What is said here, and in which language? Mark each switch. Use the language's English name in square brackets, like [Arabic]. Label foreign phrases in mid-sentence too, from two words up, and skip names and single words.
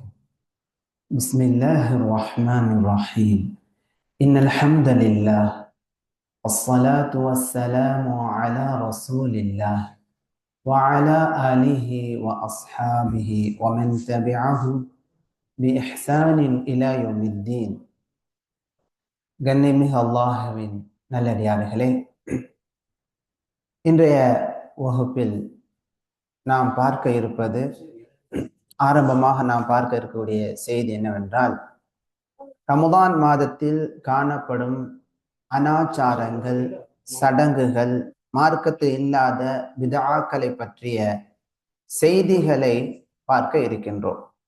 [Arabic] بسم الله الرحمن الرحيم. إن الحمد لله والصلاة والسلام على رسول الله وعلى آله وأصحابه ومن تبعه بإحسان إلى يوم الدين. [Tamil] கண்ணியமிகு அல்லாஹ்வின் நல்லடியார்களே, இன்றைய வகுப்பில் நாம் பார்க்க இருப்பது, ஆரம்பமாக நாம் பார்க்க இருக்கக்கூடிய செய்தி என்னவென்றால், ரமதான் மாதத்தில் காணப்படும் அனாச்சாரங்கள், சடங்குகள், மார்க்கத்தில் இல்லாத பிதஆக்களை பற்றிய செய்திகளை பார்க்க இருக்கின்றோம்.